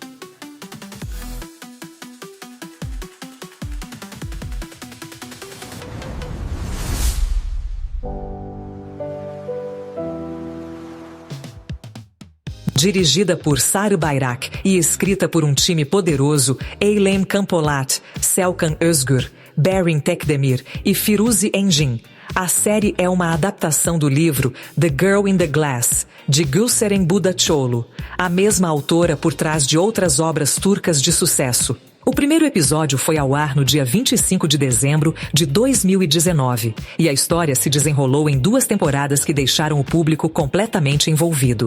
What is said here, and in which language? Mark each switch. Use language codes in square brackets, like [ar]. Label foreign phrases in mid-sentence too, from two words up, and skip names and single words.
[pt] Dirigida por Sarı Bayrak e escrita por um time poderoso: Eylem Kampolat, Selkan Özgür, Berrin Tekdemir e Firuze Engin. A série é uma adaptação do livro The Girl in the Glass, de Gülseren Budayıcıoğlu, a mesma autora por trás de outras obras turcas de sucesso. O primeiro episódio foi ao ar no dia 25 de dezembro de 2019, e a história se desenrolou em 2 temporadas que deixaram o público completamente envolvido.